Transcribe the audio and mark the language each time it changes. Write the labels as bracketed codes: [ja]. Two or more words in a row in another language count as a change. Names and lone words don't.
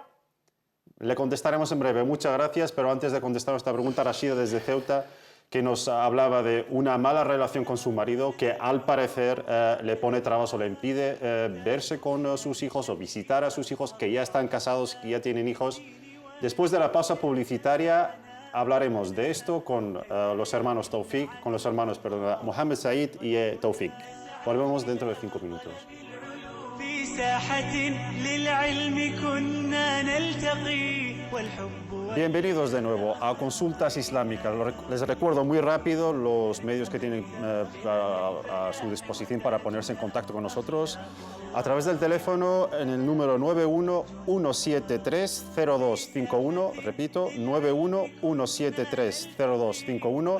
[es] Le contestaremos en breve. Muchas gracias, pero antes de contestar esta pregunta, Rashida desde Ceuta, que nos hablaba de una mala relación con su marido, que al parecer le pone trabas o le impide verse con sus hijos o visitar a sus hijos que ya están casados, que ya tienen hijos. Después de la pausa publicitaria hablaremos de esto con los hermanos Mohamed Said y Taufik. Volvemos dentro de 5 minutos. [ar] في ساحة للعلم كنا نلتقي والحب [es] Bienvenidos de nuevo a Consultas Islámicas. Les recuerdo muy rápido los medios que tienen a su disposición para ponerse en contacto con nosotros a través del teléfono en el número 911730251, repito, 911730251.